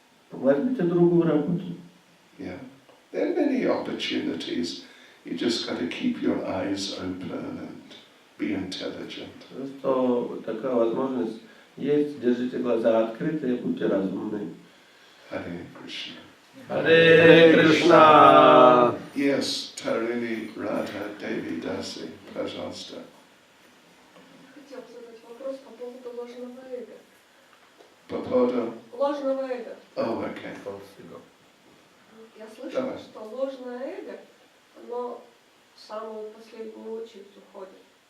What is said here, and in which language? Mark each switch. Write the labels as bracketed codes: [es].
[ru] Возьмите другую работу. [en] Yeah. There are many opportunities. You just got to keep your eyes open and be intelligent. [ru] Просто такая возможность есть, держите глаза открыты и будьте разумны. [en] Hare Krishna. [ru] Харе Кришна! [en] Yes, Tarini Radha Devi Dasi, [ru] пожалуйста. Хотел задать вопрос по поводу ложного эго. По поводу... Ложного эго. [en] Oh, okay. [ru] Я слышала, что ложное эго, оно в самую последнюю очередь уходит.